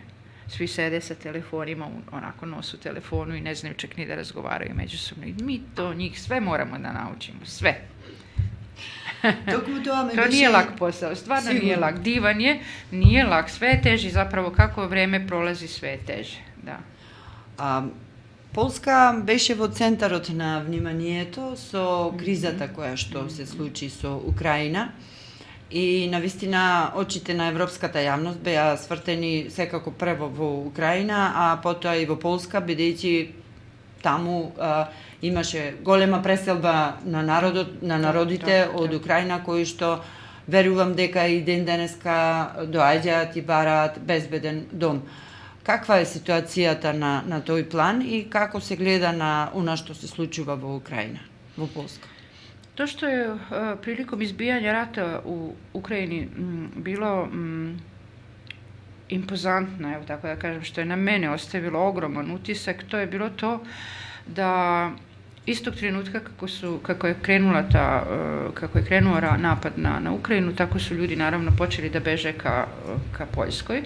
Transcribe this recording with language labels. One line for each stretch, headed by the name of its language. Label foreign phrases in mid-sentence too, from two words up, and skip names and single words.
Serbian: Svi sede sa telefonima, onako nosu telefonu i ne znaju čak ni da razgovaraju međusobno. I mi to njih sve moramo da naučimo, sve. To nije lak posao, stvarno nije lak, divan je, nije lak, sve je teži, zapravo kako vreme prolazi sve je teže, da.
Macedonian: Полска беше во центарот на вниманието со кризата која што се случи со Украина. И навистина очите на европската јавност беа свртени секако прво во Украина, а потоа и во Полска, бидејќи таму имаше голема преселба на народите од Украина, кои што верувам дека и ден денеска доаѓаат и бараат безбеден дом. Каква е ситуацијата на тој план и како се гледа на она што се случува во Украина, во Полска?
Serbian: To što je prilikom izbijanja rata u Ukrajini bilo impozantno, evo tako da kažem, što je na mene ostavilo ogroman utisak, to je bilo to da istog trenutka kako je krenuo napad na Ukrajinu, tako su ljudi naravno počeli da beže ka Poljskoj.